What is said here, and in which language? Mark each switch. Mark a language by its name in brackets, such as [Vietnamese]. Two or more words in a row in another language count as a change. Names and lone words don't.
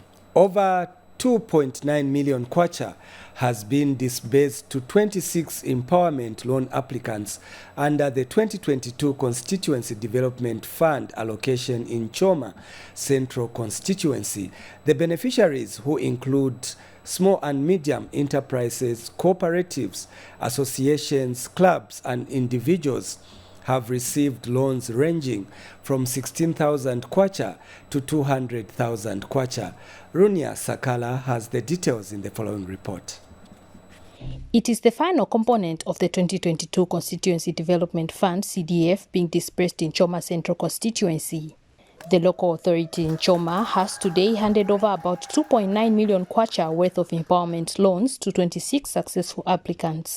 [English] Over 2.9 million kwacha has been disbursed to 26 empowerment loan applicants under the 2022 Constituency Development Fund allocation in Choma Central Constituency. The beneficiaries, who include small and medium enterprises, cooperatives, associations, clubs, and individuals, have received loans ranging from 16,000 kwacha to 200,000 kwacha. Runia Sakala has the details in the following report. It is the final component of the 2022 Constituency Development Fund CDF being dispersed in Choma Central Constituency. The local authority in Choma has today handed over about 2.9 million kwacha worth of empowerment loans to 26 successful applicants.